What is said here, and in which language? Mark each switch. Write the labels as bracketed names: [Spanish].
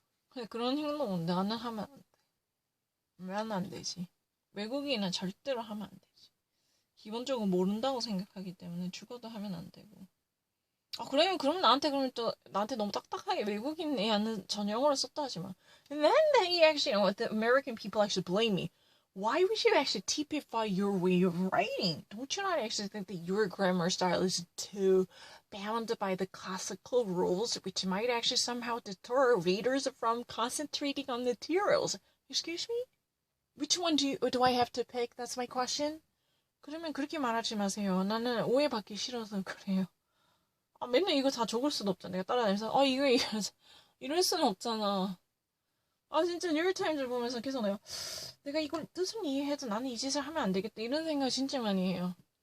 [Korean] 근데 그런 행동은 나는 하면 안 돼. 왜 안 되지? 외국인은 절대로 하면 안 되지. 기본적으로 모른다고 생각하기 때문에 죽어도 하면 안 되고. 그럼 나한테 너무 딱딱하게 외국인 애는 전형으로 썼다 하지 마. [English] And then he actually, the American people actually blame me. Why would you actually typify your way of writing? Don't you not actually think that your grammar style is too bound by the classical rules, which might actually somehow deter readers from concentrating on the materials? Excuse me? Which one do I have to pick? That's my question. [Korean] 그러면 그렇게 말하지 마세요. 나는 오해받기 싫어서 그래요. 맨날 이거 다 적을 수도 없잖아. 내가 따라다니면서 이거 이럴 수는 없잖아. 진짜 뉴욕타임즈 보면서 계속 내가 이걸 뜻은 이해해도 나는 이 짓을 하면 안 되겠다 이런 생각 진짜 많이 해요.